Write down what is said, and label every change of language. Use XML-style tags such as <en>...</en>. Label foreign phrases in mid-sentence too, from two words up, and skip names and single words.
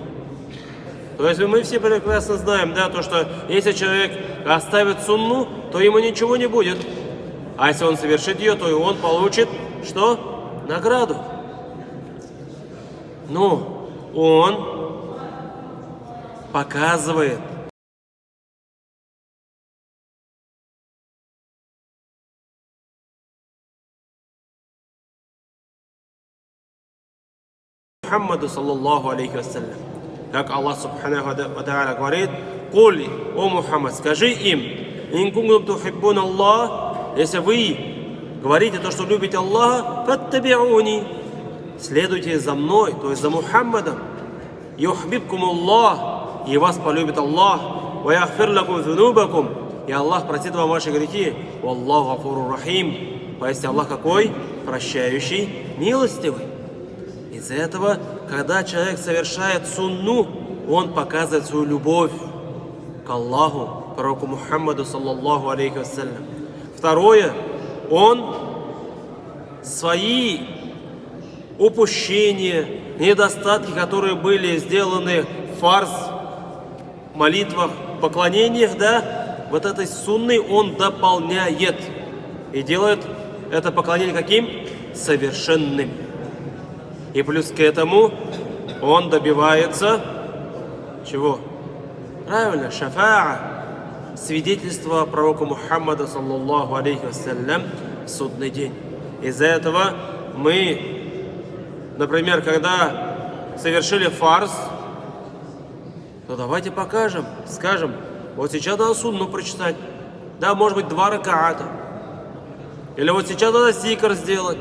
<ru>То есть мы все прекрасно знаем, да, то, что если человек оставит сунну, то ему ничего не будет. А если он совершит ее, то и он получит что? Награду. Но он показывает Мухаммаду,</ru> <ar>صلى الله عليه وسلم.</ar> <ru>Как Аллах</ru> <ar>سبحانه وتعالى</ar> <ru>говорит: «Куль, о Мухаммад, скажи им,</ru> <ar>إن كنتم تحبون الله,</ar> <ru>если вы говорите то, что любите Аллаха, фаттабиуни, следуйте за мной, то есть за Мухаммадом,</ru> <ar>يحببكم الله,</ar> <ru>и вас полюбит Аллах,</ru> <ar>ويغفر لكم ذنوبكم,</ar> <ru>и Аллах простит вам ваши грехи,</ru> <ar>والله غفور رحيم,</ar> <ru>поистине Аллах какой? Прощающий, милостивый». Из-за этого, когда человек совершает сунну, он показывает свою любовь к Аллаху, пророку Мухаммаду,</ru> <ar>صلى الله عليه وسلم.</ar> <ru>Второе, он свои упущения, недостатки, которые были сделаны в фарз, молитвах, поклонениях, да, вот этой сунной он дополняет и делает это поклонение каким? Совершенным. И плюс к этому он добивается чего? Правильно, шафаа, свидетельство пророка Мухаммада,</ru> <ar>صلى الله عليه وسلم,</ar> <ru>в судный день. Из-за этого мы, например, когда совершили фарз, то давайте покажем, скажем: вот сейчас надо сунну прочитать, да, может быть, 2 ракаата, или вот сейчас надо зикр сделать.</ru>